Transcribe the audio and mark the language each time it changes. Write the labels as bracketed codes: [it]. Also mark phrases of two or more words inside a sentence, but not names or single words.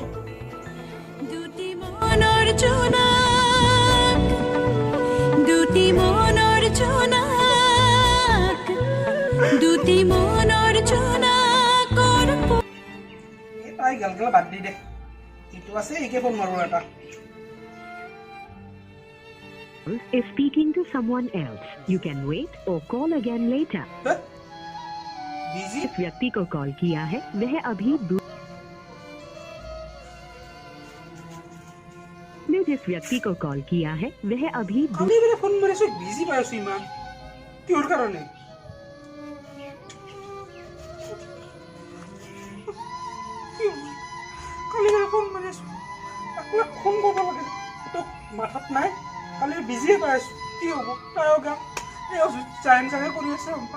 [as] দুটি মনৰ জোনাক দুটি মনৰ জোনাক দুটি মনৰ জোনাকৰ তাই গেল বাদ দি দে এইটো আছে একে ফোন মাৰো এটা [en] is speaking to someone else. You can wait or call again later. [hi] बिजी जिस व्यक्ति को कॉल किया है वह अभी ने जिस व्यक्ति को कॉल किया है वह अभी [as] আমি বেলে ফোন মাৰিছো বিজি পাইছো ইমান কিহৰ কাৰণে কালি বেলে ফোন মাৰিছো আকৌ ফোন কৰিব লাগে তো মাথাত নাই কালি বিজি পাইছো কি হ'ব তাইও গা এই চাইন চাগে কৰি আছে